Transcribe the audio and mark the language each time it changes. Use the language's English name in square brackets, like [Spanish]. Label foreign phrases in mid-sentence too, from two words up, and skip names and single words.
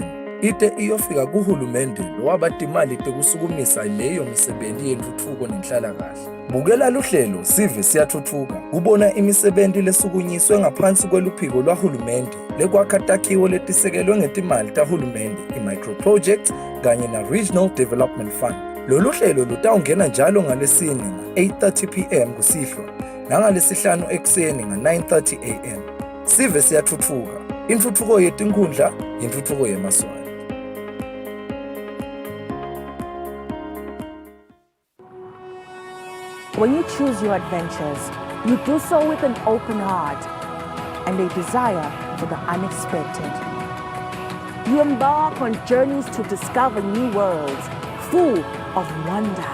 [Swati] Ite iyofika kuhulumende lowabatimali tekusukumisa leyo misebenzi yentuthuko nenhlalakahle. Bukela luhlelo sive siyathuthuka. Ubona imisebenti lesukunyiswe ngaphansi kweluphiko lwahulumende lekwakha takhiwo letisekelwe ngetimali tahulumende, [English] i-micro projects kanye na-regional development fund. [Swati] Lolu hlelo lutawungena njalo ngalesine nga-8:30 p.m. kusihlwa nangalesihlanu ekuseni nga-9:30 a.m. Sive siyathuthuka. Intuthuko yetinkhundla, intuthuko yemaswali. [English] When you choose your adventures, you do so with an open heart and a desire for the unexpected. You embark on journeys to discover new worlds full of wonder.